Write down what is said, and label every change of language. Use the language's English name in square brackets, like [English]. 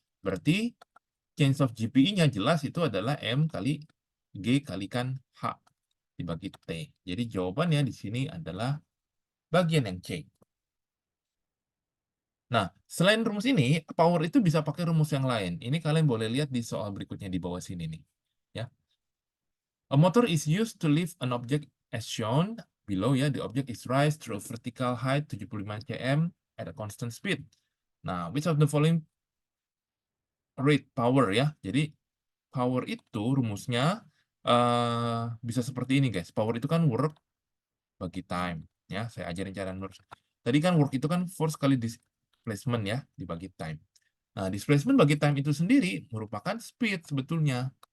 [Indonesian] Berarti change of GPE-nya jelas itu adalah M kali G kalikan H dibagi T. Jadi jawabannya di sini adalah bagian yang C. Nah, selain rumus ini, power itu bisa pakai rumus yang lain. Ini kalian boleh lihat di soal berikutnya di bawah sini nih. Ya. [English] A motor is used to lift an object as shown below ya. The object is raised through a vertical height 75 cm at a constant speed. Nah, which of the following rate power ya. [Indonesian] Jadi power itu rumusnya bisa seperti ini guys. Power itu kan work bagi time ya. Saya ajarin cara menurut. Tadi kan work itu kan force kali displacement ya dibagi time. Nah, displacement bagi time itu sendiri merupakan speed sebetulnya.